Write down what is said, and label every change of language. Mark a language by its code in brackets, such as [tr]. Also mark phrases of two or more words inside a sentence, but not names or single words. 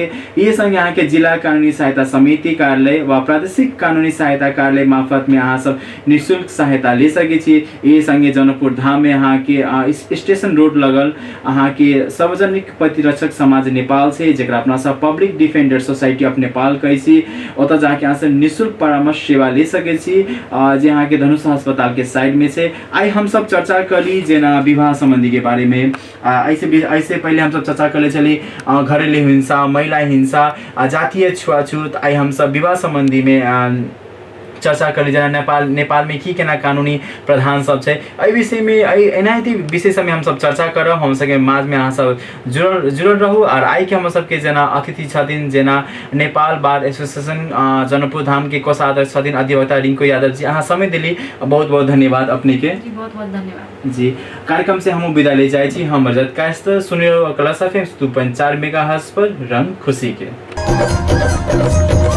[mai] ये संगे अहाँ के जिला कानूनी सहायता समिति कार्यालय व प्रादेशिक कानूनी सहायता कार्यालय मार्फत में अहाँ सब निःशुल्क सहायता ले सके छी। ये संगे जनकपुर धाम में अहाँ के स्टेशन रोड लगल अहाँ के सार्वजनिक प्रतिरक्षक समाज नेपाल से जेकरा अपना सब पब्लिक डिफेंडर सोसाइटी ऑफ नेपाल कहै छी, ओतऽ जाके अहाँ सब निःशुल्क परामर्श सेवा ले सके छी जे अहाँ के धनुषा अस्पताल के साइड में से। आई हम सब चर्चा करी जेना विवाह संबंधी के बारे में, ऐसे पहले हम सब चर्चा कर ले चली घरेलू हिंसा, महिला हिंसा, जातीय छुआछूत। आई हम सब विवाह संबंधी में चर्चा करी जना नेपाल में की केना कानूनी प्रावधान सब छै एहि विषय में एनाहिते विषय सब में हम सब चर्चा करब। हम सबके माज में अहाँ सब जुड़ल रहू। और आई के हम सबके जना अतिथि छथिन जेना नेपाल बार एसोसिएशन जनकपुर धाम के कोषाध्यक्ष छथिन अधिवक्ता रिंकू यादव जी। अहाँ समय दिली बहुत बहुत धन्यवाद अपने के जी, बहुत बहुत धन्यवाद जी। कार्यक्रम से हम विदा ले जाए छी। हम रजत कायस्थ सुनियो क्लास FM 2.4 मेगाहर्ट्ज पर रंग खुशी के।